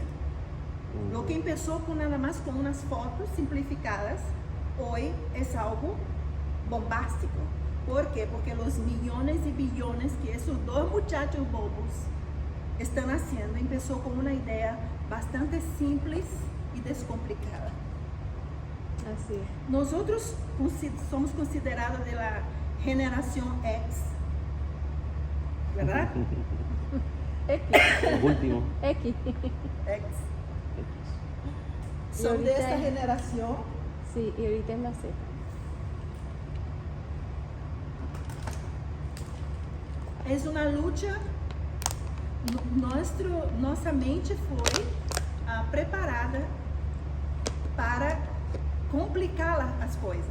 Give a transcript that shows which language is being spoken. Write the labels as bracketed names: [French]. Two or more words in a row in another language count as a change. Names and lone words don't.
[Spanish] Lo que [Portuguese] começou com nada mais com umas fotos simplificadas, hoje é algo bombástico. ¿Por quê? Porque os milhões e bilhões que esses dois muchachos bobos estão fazendo, começou com uma ideia bastante simples e descomplicada. [Spanish] Así es. [Portuguese] Nós somos considerados da geração X, verdade? X. [Spanish] Los últimos. [Portuguese] X. X. X. São [Spanish] ahorita [Portuguese] desta é- geração. [Spanish] Sí, y ahorita es la Z. [Portuguese] É uma luta. Nossa mente foi preparada para complicar as coisas.